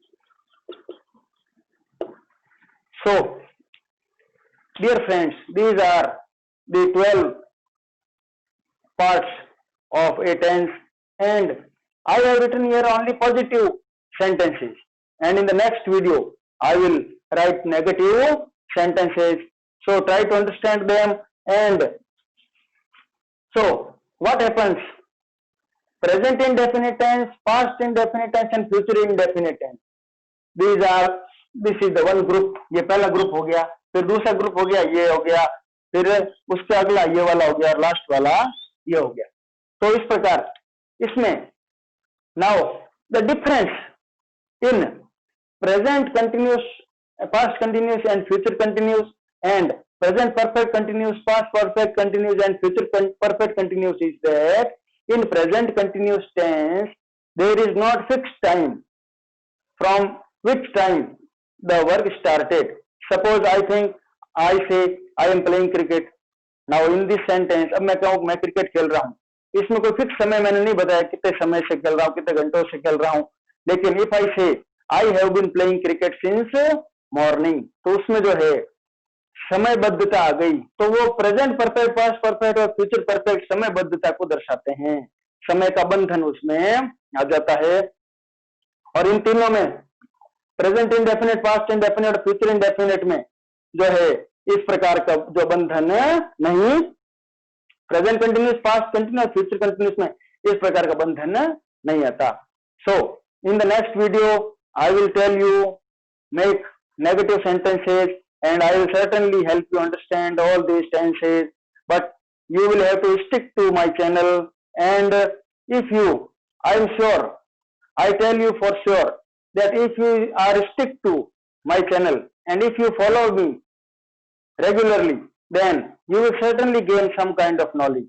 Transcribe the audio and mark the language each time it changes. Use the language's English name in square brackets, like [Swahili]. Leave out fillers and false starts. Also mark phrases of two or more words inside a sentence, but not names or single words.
[English] So, dear friends, these are the 12 parts of a tense, and I have written here only positive sentences, and in the next video I will write negative sentences. So try to understand them. And so what happens? Present indefinite tense, past indefinite tense and future indefinite tense. This is the one group. [Hindi] ये पहला ग्रुप हो गया, फिर दूसरा ग्रुप हो गया, ये हो गया, फिर उसके अगला ये वाला हो गया, लास्ट वाला ये हो गया. तो इस प्रकार इसमें [English] now the difference in present continuous, past continuous and future continuous, and present perfect continuous, past perfect continuous and future perfect continuous is that in present continuous tense there is not fixed time from which time the work started. Suppose I say I am playing cricket. Now in this sentence, [Hindi] अब मैं कहूँ मैं क्रिकेट खेल रहा हूँ, इसमें कोई फिक्स समय मैंने नहीं बताया कितने समय से खेल रहा हूँ, कितने घंटों से खेल रहा हूँ. [English] लेकिन if I say I have been playing cricket since morning, [Hindi] तो उसमें जो है समयबद्धता आ गई. तो वो [English] present perfect, past perfect [Hindi] और [English] future perfect [Hindi] समयबद्धता को दर्शाते हैं. समय का बंधन उसमें आ जाता है. और इन तीनों में [English] present indefinite, past indefinite [Hindi] और [English] future indefinite [Hindi] में जो है इस प्रकार का जो बंधन नहीं, [English] present continuous, past continuous, future continuous [Hindi] में इस प्रकार का बंधन नहीं आता. [English] so in the next video I will tell you make negative sentences, and I will certainly help you understand all these tenses, but you will have to stick to my channel. And if you, I am sure, I tell you for sure that if you are stick to my channel and if you follow me regularly, then you will certainly gain some kind of knowledge.